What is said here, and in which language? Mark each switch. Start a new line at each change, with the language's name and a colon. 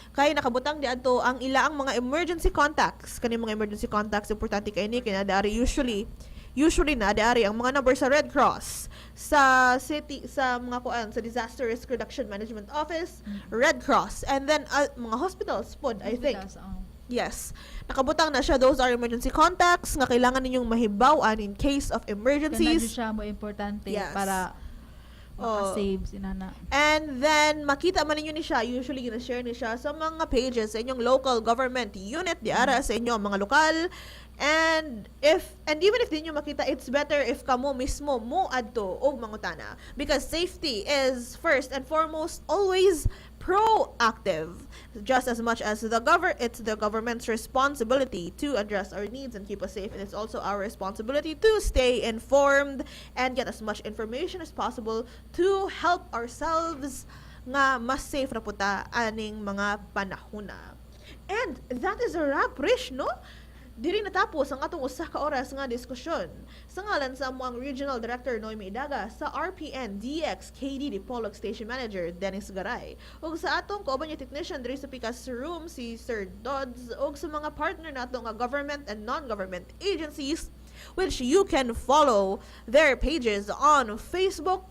Cebuano: Kay nakabutang di adto ang ilaang mga emergency contacts. Kani mga emergency contacts importante kay ni kinadari usually na dari ang mga number sa Red Cross, sa city, sa mga sa Disaster Risk Reduction Management Office, Red Cross,
English: and then
Cebuano: mga hospitals pod,
English: I think. Yes.
Cebuano: Nakabutang na siya.
English: Those are emergency contacts
Cebuano: nga kailangan ninyong mahibawan
English: in case of emergencies.
Cebuano: Kana siya mo importante
English: Yes.
Cebuano: para maka-save sinana.
English: And then
Cebuano: makita man ninyo ni siya, usually gina-share ni siya sa mga pages sa inyong local government unit diara sa inyong mga lokal.
English: And even if
Cebuano: di nyo makita,
English: it's better if
Cebuano: kamo mismo mo adto og mangutana,
English: because safety is first and foremost always proactive. Just as much as it's the government's responsibility to address our needs and keep us safe, and it's also our responsibility to stay informed and get as much information as possible to help ourselves
Cebuano: nga mas safe ra puta aning mga panahona.
English: And that is a wrap, Rish, no?
Cebuano: Diri natapos ang atong usa ka oras nga diskusyon sa ngalan sa amuang Regional Director Noemi Idaga, sa RPN DXKD Dipolog Station Manager Dennis Garay, ug sa atong kauban niya technician diri sa Picas Room si Sir Dodds, ug sa mga partner nato nga
English: government and non-government agencies which you can follow their pages on Facebook.